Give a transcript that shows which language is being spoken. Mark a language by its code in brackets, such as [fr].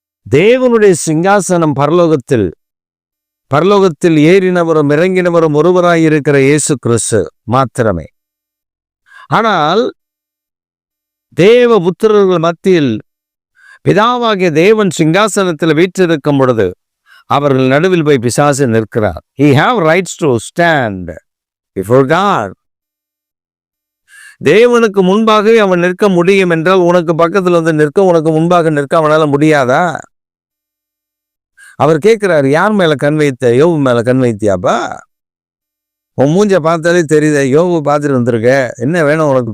[ta] தேவனுடைய சிங்காசனம் பரலோகத்தில் ஏறினவரும் இறங்கினவரும் ஒருவராய் இருக்கிற இயேசு கிறிஸ்து மாத்திரமே. ஆனால் தேவ புத்திரர்கள் மத்தியில் பிதாவாகிய தேவன் சிங்காசனத்தில் வீற்றிருக்கும் பொழுது அவர்கள் நடுவில் போய் பிசாசு நிற்கிறார். [en] He have rights to stand before God. [ta] தேவனுக்கு முன்பாகவே அவன் நிற்க முடியும் என்றால் உனக்கு பக்கத்தில் வந்து நிற்க, உனக்கு முன்பாக நிற்க அவனால முடியாதா? அவர் கேட்கிறார், யார் மேல கண் வைத்த? யோபு மேல கண் வைத்தியாப்பா? உன் மூஞ்ச பார்த்தாலே தெரியுத, யோபு பார்த்துட்டு வந்திருக்க, என்ன வேணும் உனக்கு?